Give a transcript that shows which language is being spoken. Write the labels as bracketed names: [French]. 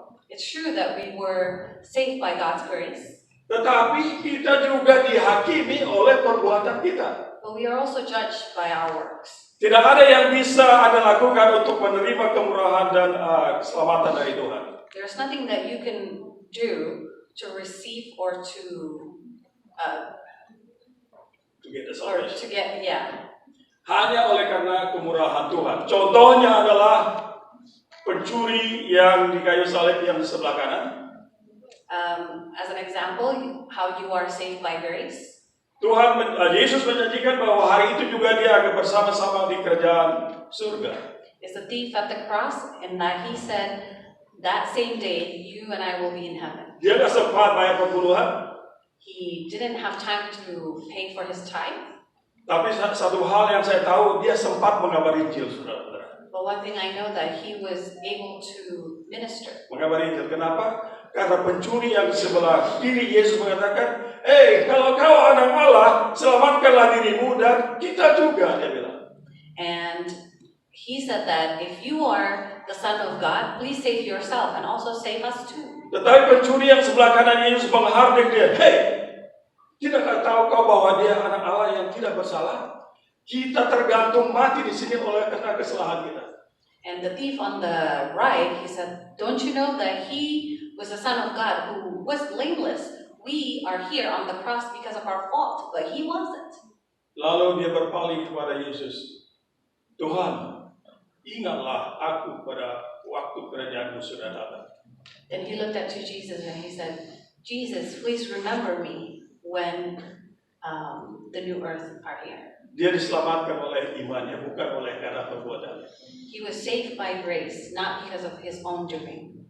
[English] It's true that we were saved by God's grace, [Indonesian] Tetapi kita juga dihakimi oleh perbuatan kita. [English] but we are also judged by our works. [Indonesian] Tidak ada yang bisa Anda lakukan untuk menerima kemurahan dan keselamatan dari Tuhan. [English] There's nothing that you can do to receive or to get the salvation. [Indonesian] Hanya oleh karena kemurahan Tuhan. Contohnya adalah pencuri yang di kayu salib yang di sebelah kanan. [English] As an example, how you are saved by grace. [Indonesian] Yesus menjanjikan bahwa hari itu juga dia akan bersama-sama di kerajaan surga. [English] Is the thief at the cross, and that he said that same day you and I will be in heaven. [Indonesian] Dia nggak sempat bayar pembunuhan. [English] He didn't have time to pay for his tithe. [Indonesian] Tapi satu hal yang saya tahu, dia sempat mengabari Injil, saudara-saudara. [English] But one thing I know that he was able to minister. [Indonesian] Mengabari Injil. Kenapa? Karena pencuri yang di sebelah kiri Yesus mengatakan, kalau kau anak Allah, selamatkanlah dirimu dan kita juga, dia bilang. [English] And he said that if you are the Son of God, please save yourself and also save us too. [Indonesian] Tetapi pencuri yang sebelah kanan Yesus menghardik dia, tidakkah tahu kau bahwa dia anak Allah yang tidak bersalah? Kita tergantung mati di sini oleh karena kesalahan kita. [English] And the thief on the right, he said, don't you know that he was the Son of God who was blameless? We are here on the cross because of our fault, but he wasn't. [Indonesian] Lalu dia berpaling kepada Yesus. Tuhan, ingatlah aku pada waktu kerajaanmu sudah datang. [English] Then he looked up to Jesus and he said, Jesus, please remember me when the new earth are here. [Indonesian] Dia diselamatkan oleh imannya, bukan oleh karena perbuatannya. [English] He was saved by grace, not because of his own doing.